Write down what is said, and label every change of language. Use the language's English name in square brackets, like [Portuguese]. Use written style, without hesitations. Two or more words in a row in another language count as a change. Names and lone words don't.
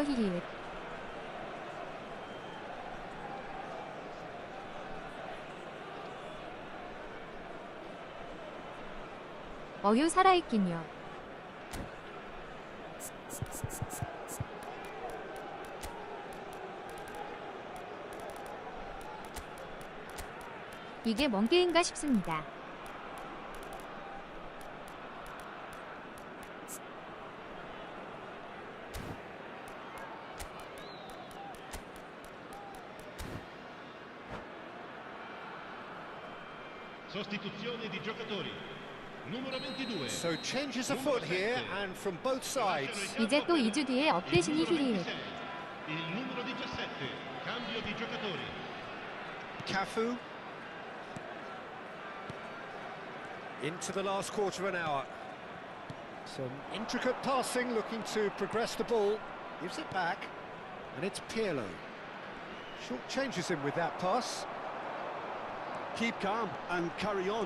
[Korean] 히히읗 어휴 살아있긴요. 이게 뭔 게임인가 싶습니다. [Italian] Sostituzione di giocatori. Numero 22. [English] So changes afoot here and from both sides. [Korean] 이제 또 2주 뒤에 업데이션이 히히읗 [Italian] Il numero 17. Cambio di giocatori. Cafu. [English] Into the last quarter of an hour. Some intricate passing, looking to progress the ball. Gives it back. And it's Pirlo. Short changes him with that pass. Keep calm and carry on.